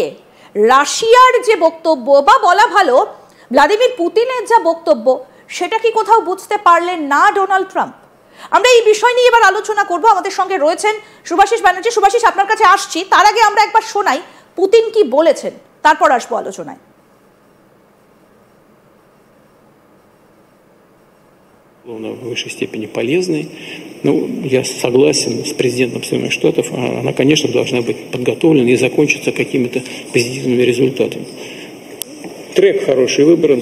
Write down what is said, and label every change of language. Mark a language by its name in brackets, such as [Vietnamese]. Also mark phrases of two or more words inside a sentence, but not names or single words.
[Bangla] রাশিয়ার যে বক্তব্য, বা বলা ভালো ভ্লাদিমির পুতিনের যা বক্তব্য, সেটা কি কোথাও বুঝতে পারলেন না ডোনাল্ড ট্রাম্প? আমরা এই বিষয় নিয়ে এবার আলোচনা করব। আমাদের সঙ্গে রয়েছেন শুভাশিস ব্যানার্জি। শুভাশিস, আপনার কাছে আসছি, তার আগে আমরা একবার শোনাই পুতিন কি বলেছেন, তারপর আসবো আলোচনায়। [Russian] В высшей степени полезной. Ну, я согласен с президентом Соединенных Штатов. Она, конечно, должна быть подготовлена и закончиться какими-то позитивными результатами. Трек хороший выбран.